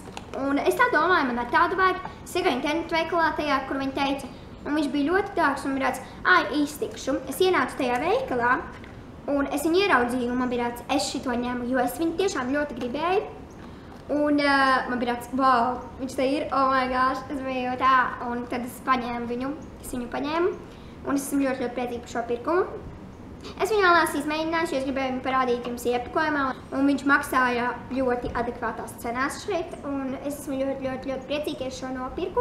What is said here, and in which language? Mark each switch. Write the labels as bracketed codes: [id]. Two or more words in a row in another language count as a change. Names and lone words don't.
[lv] Un es tā domāju, man ar tādu vajag. Es iegāju internetu veikalā tajā, kur viņa teica, un viņš bija ļoti dārgs, un bija tāds, iztikšu. Es ienācu tajā veikalā, un es viņu ieraudzīju, un man bija tāds, es šito ņemu, jo es viņu tiešām ļoti gribēju. Un man bija tāds, wow, viņš te ir, [en] oh my gosh, [lv] es biju tā. Un tad es viņu paņēmu, un es esmu ļoti priecīga par šo pirkumu. Es viņu vēlās izmēģināšu, jo es gribēju viņu parādīt jums iepakojumā, un viņš maksāja ļoti adekvātās cenās šeit, un es esmu ļoti priecīga, ka es šo nopirku.